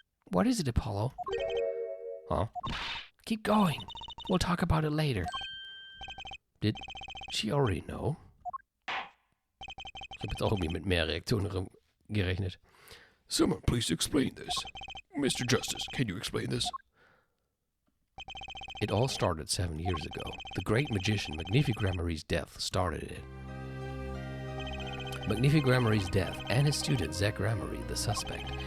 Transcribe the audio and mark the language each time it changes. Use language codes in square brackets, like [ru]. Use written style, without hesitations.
[en] What is it, Apollo? Huh? Keep going. We'll talk about it later. Did she already know? [de] Ich habe jetzt auch irgendwie mit mehr Reaktionen gerechnet. [en] Someone please explain this. Mr. Justice, can you explain this? It all started 7 years ago. The great magician Magnifique Gramarye's death started it. Magnifique Gramarye's death and his student Zach Gramarye, the suspect.